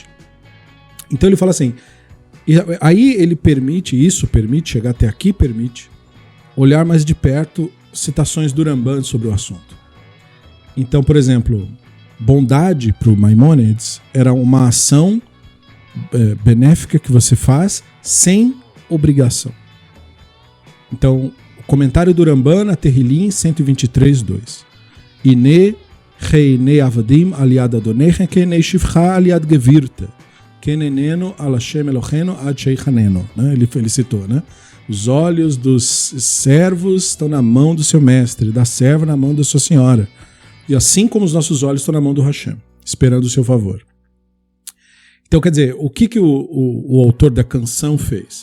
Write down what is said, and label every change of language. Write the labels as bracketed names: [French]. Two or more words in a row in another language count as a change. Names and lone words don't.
[Portuguese] Então ele fala assim, aí ele permite chegar até aqui, permite olhar mais de perto citações do Ramban sobre o assunto. Então, por exemplo, bondade para o Maimonides era uma ação benéfica que você faz sem obrigação. Então, o comentário do Ramban na Terrilim 123:2. [Hebrew] הנה כעיני עבדים אל יד אדוניהם כעיני שפחה אל יד גבירתה כן עינינו אל השם אלהינו עד שיחננו. [Portuguese] Ele citou, né? Os olhos dos servos estão na mão do seu mestre, da serva na mão da sua senhora. E assim como os nossos olhos estão na mão do Hashem, esperando o seu favor. Então, quer dizer, o que o autor da canção fez?